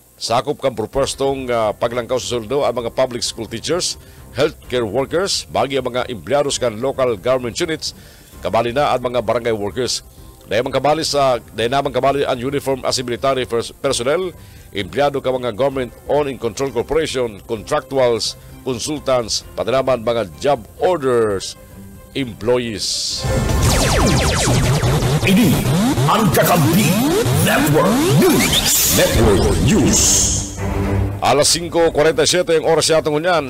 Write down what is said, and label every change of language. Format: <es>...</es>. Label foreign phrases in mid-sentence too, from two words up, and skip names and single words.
<bik>Sakop kang propostong paglangkaw sa sweldo ang mga</bik> <en>public school teachers, healthcare workers,</en> <bik>bagi ang mga emplyados kan</bik> <en>local government units,</en> <bik>kabali na ang mga barangay workers. Dahil namang kabali ang</bik> <en>uniform as military personnel,</en> <bik>empleyado ka mga</bik> <en>government-owned and controlled corporation, contractuals, consultants,</en> <bik>pati naman mga</bik> <en>job orders, employees.</en> <bik>Ini ang Kakampi Network News. Network News. Alas 5:47 ang oras yatong ngunyan.</bik>